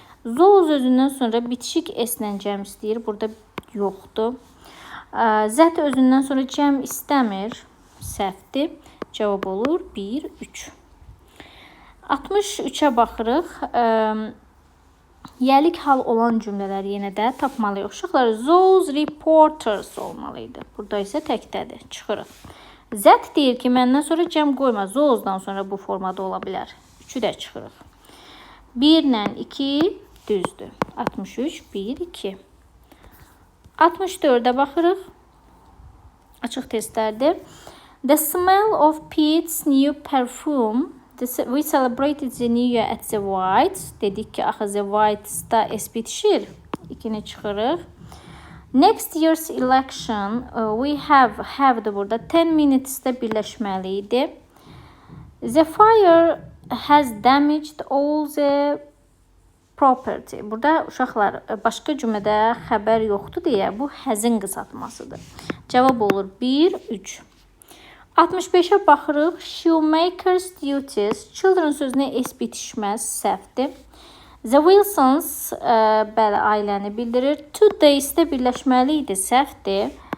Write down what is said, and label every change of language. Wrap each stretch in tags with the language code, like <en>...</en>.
<az>Those özündən sonra bitişik s-lə cəm istəyir. Burada yoxdur. Zət özündən sonra cəm istəmir. Səhvdir. Cavab olur 1, 3. 63-ə baxırıq. Yəlik hal olan cümlələri yenə də tapmalıyıq. Uşaqlar,</az> <en>those reporters</en> <az>olmalıydı. Burada isə təkdədir. Çıxırıq. Zət deyir ki, məndən sonra cəm qoyma. Those'dan sonra bu formada ola bilər. 3-ü də çıxırıq. 1 ilə 2 düzdür. 63, 1, 2. 64-ə baxırıq. Açıq testlərdir.</az> <en>The smell of Pete's new perfume. We celebrated the new year at the White.</en> <az>Dedik ki, axı the White'da s bitişir. 2-ni çıxırıq.</az> <en>Next year's election.</en> <az>We have burada 10 minutes-də birləşməli idi.</az> <en>The fire has damaged all the property.</en> <az>Burada uşaqlar başqa cümlədə xəbər yoxdur deyə bu həzin qısaltmasıdır. Cavab olur 1, 3. 65-ə baxırıq.</az> <en>Shoemaker's duties.</en> <az>Children sözünə s bitişməz, səhvdir. The Wilsons bəli, ailəni bildirir. Two days-də birləşməli idi, səhvdir.</az>